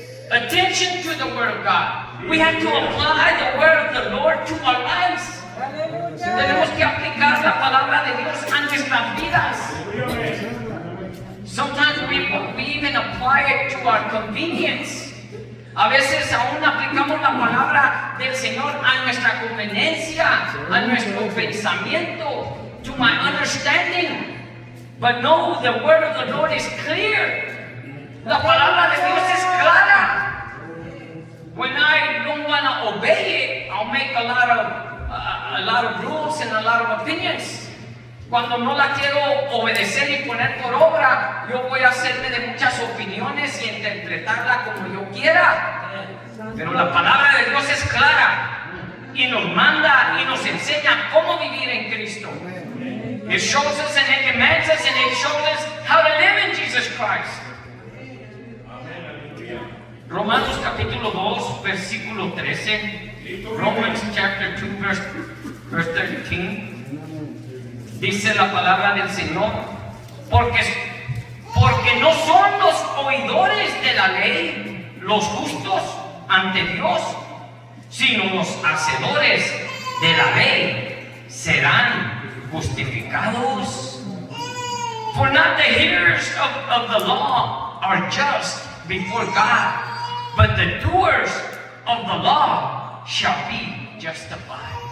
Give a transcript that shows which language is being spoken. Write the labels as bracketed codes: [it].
[en] attention to the Word of God. We have to apply the Word of the Lord to our lives. [es] Tenemos que aplicar la palabra de Dios a nuestras vidas. [en] Sometimes we even apply it to our convenience. [es] A veces aún aplicamos la palabra del Señor a nuestra conveniencia, a nuestro pensamiento, [en] to my understanding. But no, the word of the Lord is clear. [es] La palabra de Dios es clara. [en] When I don't want to obey it, I'll make a lot of rules and a lot of opinions. [es] Cuando no la quiero obedecer y poner por obra, yo voy a hacerme de muchas opiniones y interpretarla como yo quiera. Pero la palabra de Dios es clara y nos manda y nos enseña cómo vivir en Cristo. [en] It shows us and it demands us and it shows us how to live in Jesus Christ. [es] Romanos capítulo 2, versículo 13. [en] Romans chapter 2, verse 13. [es] Dice la palabra del Señor, porque no son los oidores de la ley los justos ante Dios, sino los hacedores de la ley serán justificados. [en] For not the hearers of the law are just before God, but the doers of the law shall be justified.